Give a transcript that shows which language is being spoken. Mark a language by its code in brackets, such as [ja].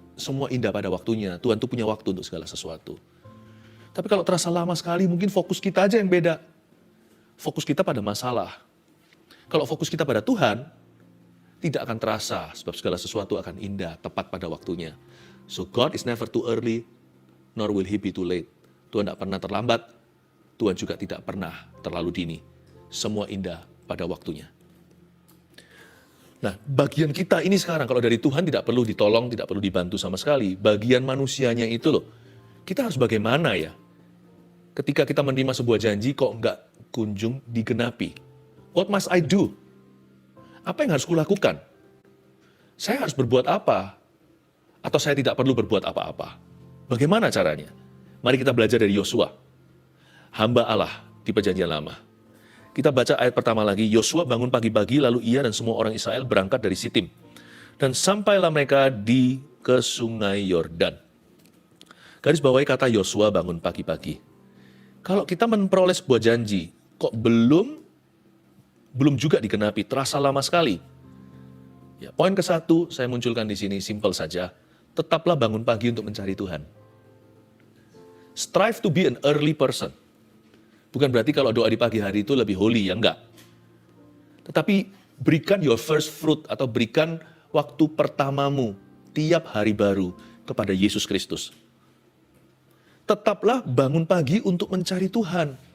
[id] Semua indah pada waktunya. Tuhan tuh punya waktu untuk segala sesuatu. Tapi kalau terasa lama sekali, mungkin fokus kita aja yang beda. Fokus kita pada masalah. Kalau fokus kita pada Tuhan, tidak akan terasa sebab segala sesuatu akan indah, tepat pada waktunya. [en] So God is never too early, nor will He be too late. [id] Tuhan tidak pernah terlambat, Tuhan juga tidak pernah terlalu dini. Semua indah pada waktunya. Nah, bagian kita ini sekarang, kalau dari Tuhan tidak perlu ditolong, tidak perlu dibantu sama sekali. Bagian manusianya itu loh, kita harus bagaimana ya? Ketika kita menerima sebuah janji kok nggak kunjung digenapi. [en] What must I do? [id] Apa yang harus kulakukan? Saya harus berbuat apa? Atau saya tidak perlu berbuat apa-apa? Bagaimana caranya? Mari kita belajar dari Yosua. Hamba Allah di perjanjian lama. Kita baca ayat pertama lagi. Yosua bangun pagi-pagi lalu ia dan semua orang Israel berangkat dari Sitim. Dan sampailah mereka ke sungai Yordan. Garis bawahi kata Yosua bangun pagi-pagi. Kalau kita memperoleh sebuah janji, kok belum juga digenapi, terasa lama sekali. Ya, poin ke-1 saya munculkan di sini, simple saja. Tetaplah bangun pagi untuk mencari Tuhan. [en] Strive to be an early person. [id] Bukan berarti kalau doa di pagi hari itu lebih holy, ya enggak. Tetapi berikan [en] your first fruit [id] atau berikan waktu pertamamu tiap hari baru kepada Yesus Kristus. Tetaplah bangun pagi untuk mencari Tuhan.